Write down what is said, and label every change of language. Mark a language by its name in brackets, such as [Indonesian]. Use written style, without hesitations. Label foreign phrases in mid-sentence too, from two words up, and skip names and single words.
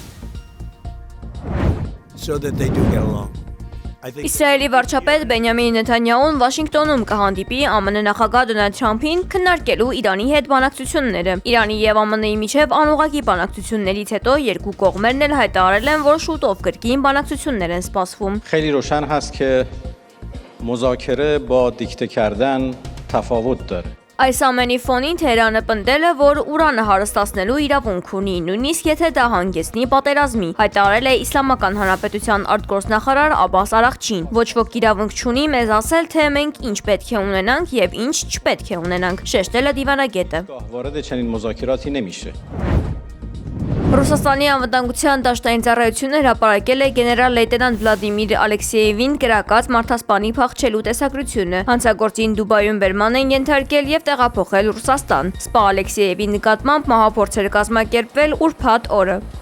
[Armenian] Իսրայելի վարչապետ Բենյամին Նեթանյահուն Վաշինգտոնում կհանդիպի ԱՄՆ նախագահ Դոնալդ Թրամփին քննարկելու Իրանի հետ բանակցությունները։ Իրանի եւ ԱՄՆ-ի միջև անուղղակի բանակցություններից հետո երկու կողմերն էլ հայտարարել են, որ շուտով կրկին բանակցություններ են սպասվում։ [Persian] خیلی روشن هست که مذاکره با دیکته کردن تفاوت داره. [Armenian] Այս ամենի ֆոնին Թեհրանը պնդել է, որ ուրանը հարստացնելու իրավունք ունի, նույնիսկ եթե դա հանգեցնի պատերազմի, հայտարարել է Իսլամական Հանրապետության արտգործնախարար Աբբաս Արաղչին։ Ոչ ոք իրավունք չունի մեզ ասել, թե մենք ինչ պետք է ունենանք եւ ինչ չպետք է ունենանք, շեշտել է դիվանագետը։ [Persian] وارد چنین مذاکراتی نمیشه. [Armenian] Ռուսաստանի անվտանգության դաշտային ծառայությունը հրապարակել է գեներալ լեյտենանտ Վլադիմիր Ալեքսեևին կրակած մարդասպանի փախչելու տեսագրությունը։ Հանցագործին Դուբայում բերման են ենթարկել եւ տեղափոխել Ռուսաստան։ Սպա Ալեքսեևի նկատմամբ մահափորձ էր կազմակերպվել ուրբաթ օրը։